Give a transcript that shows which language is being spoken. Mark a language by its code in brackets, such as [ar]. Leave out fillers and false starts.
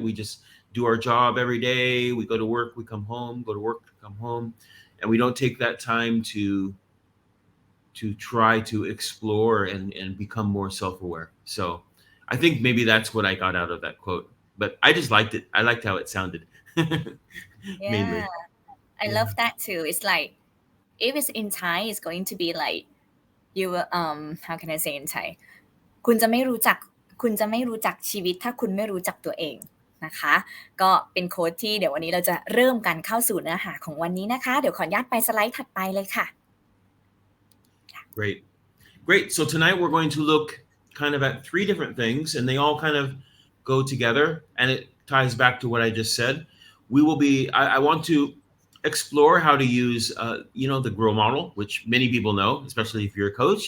[en] We just do our job every day. We go to work, we come home, go to work, come home, and we don't take that time to try to explore and become more self-aware. So I think maybe that's what I got out of that quote. But I just liked it. I liked how it sounded. Yeah, Mainly. I Yeah. love that too. It's like if it's in Thai, [th] it's going to be like you will how can I say in Thai คุณจะไม่รู้จักคุณจะไม่รู้จักชีวิตถ้าคุณไม่รู้จักตัวเองนะคะก็เป็นโค้ดที่เดี๋ยววันนี้เราจะเริ่มกันเข้าสู่เนื้อหาของวันนี้นะคะเดี๋ยวขออนุญาตไปสไลด์ถัดไปเลยค่ะ [en] Great. Great. So tonight we're going to look kind of at three different things, and they all kind of go together, and it ties back to what I just said. I want to explore how to use, the grow model, which many people know, especially if you're a coach.